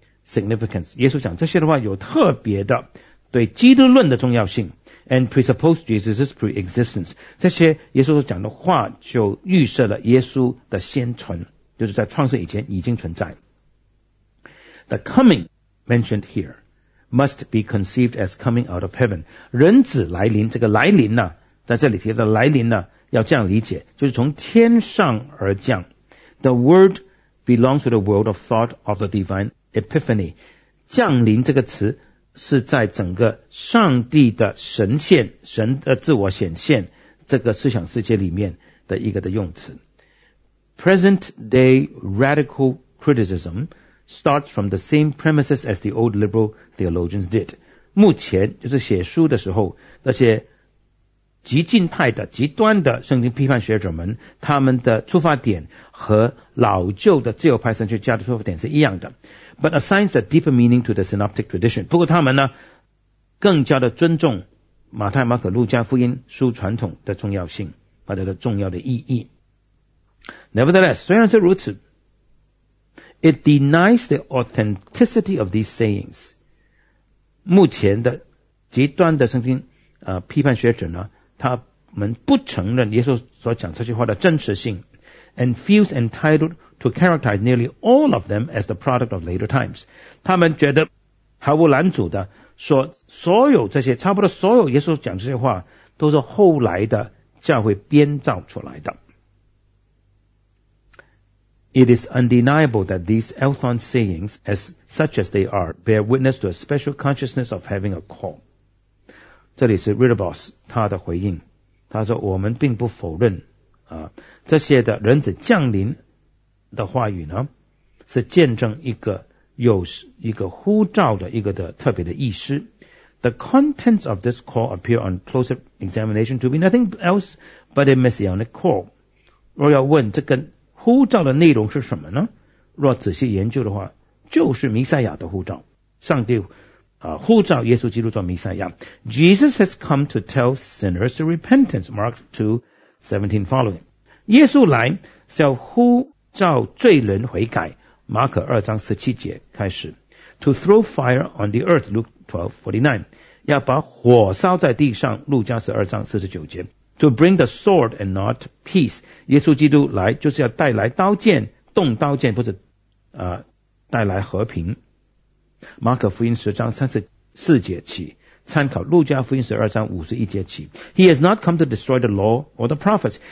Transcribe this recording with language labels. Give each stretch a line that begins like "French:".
Chinese: significance 耶稣讲这些的话有特别的对基督论的重要性
English: And presuppose Jesus' pre-existence
Chinese: 这些耶稣讲的话就预设了耶稣的先存就是在创世以前已经存在
English: The coming mentioned hereMust be conceived as coming out of heaven.
Chinese: 人子来临，这个来临呢，在这里提的来临呢，要这样理解，就是从天上而降。
English: The word belongs to the world of thought of the divine epiphany.
Chinese: 降临这个词是在整个上帝的神现，神的自我显现，这个思想世界里面的一个的用词。
English: Present day radical criticism. Starts from the same premises as the old liberal theologians did.
Chinese: 目前就是写书的时候，那些极进派的、极端的圣经批判学者们，他们的出发点和老旧的自由派神学家的出发点是一样的。
English: But assigns a deeper meaning to the synoptic tradition.
Chinese: 不过他们呢，更加的尊重马太、马可、路加福音书传统的重要性，或者的重要的意义。
English: Nevertheless,
Chinese: 虽然是如此。
English: It denies the authenticity of these sayings.
Chinese: 目前的极端的圣经、批判学者呢，他们不承认耶稣所讲这句话的真实性 ，
English: and feels entitled to characterize nearly all of them as the product of later times.
Chinese: 他们觉得毫无拦阻的说，所有这些差不多所有耶稣讲这些话都是后来的教会编造出来的。
English: It is undeniable that these Elthon sayings, as such as they are, bear witness to a special consciousness of having a call.
Chinese: 这里是 Ritterboss 他的回应，他说我们并不否认、这些的人子降临的话语呢，是见证一个有一个呼召的一个的特别的意思。
English: The contents of this call appear on closer examination to be nothing else but a messianic call.
Chinese: 若要问这个呼召的内容是什么呢？若仔细研究的话，就是弥赛亚的呼召。上帝、呼召耶稣基督做弥赛亚。
English: Jesus has come to tell sinners to repentance, Mark 2:17 following.
Chinese: 耶稣来是要呼召罪人悔改，马可2:17开始。
English: To throw fire on the earth, Luke 12:49,
Chinese: 要把火烧在地上，路加12:49。
English: To bring the sword and not peace.
Chinese: 耶稣基督来就是要带来刀剑，动刀剑，不是、带来和平。马可福音10:34起，参考路加福音12:51起。
English: He has not come to destroy the law or the prophets.